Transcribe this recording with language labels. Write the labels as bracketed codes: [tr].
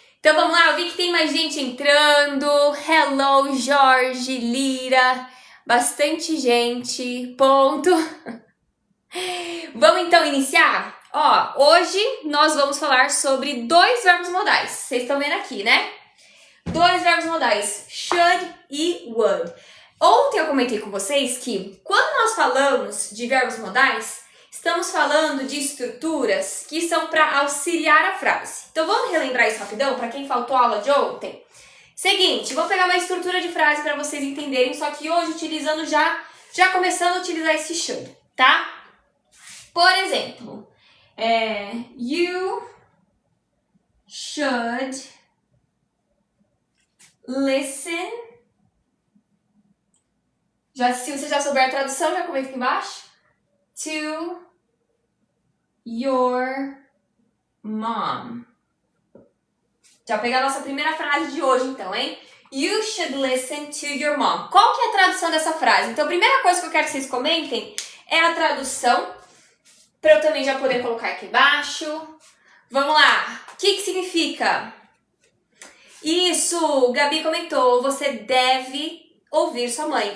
[pt] Então vamos lá, eu vi que tem mais gente entrando. [en] Hello, [pt] Jorge, Lira. bastante gente, ponto. Vamos então iniciar? Ó, hoje nós vamos falar sobre 2 verbos modais. Vocês estão vendo aqui, né? 2 verbos modais, should e would. Ontem eu comentei com vocês que quando nós falamos de verbos modais, estamos falando de estruturas que são para auxiliar a frase. Então vamos relembrar isso rapidão para quem faltou a aula de ontem? Seguinte, vou pegar uma estrutura de frase para vocês entenderem, só que hoje utilizando já começando a utilizar esse should, tá? Por exemplo, [en] you should listen. [pt] Se você já souber a tradução, já comenta aqui embaixo. [en] To your mom. [pt] Já vou pegar a nossa primeira frase de hoje, então, hein? [en] You should listen to your mom. [pt] Qual que é a tradução dessa frase? Então, a primeira coisa que eu quero que vocês comentem é a tradução, para eu também já poder colocar aqui embaixo. Vamos lá. O que significa? Isso, Gabi comentou, você deve ouvir sua mãe.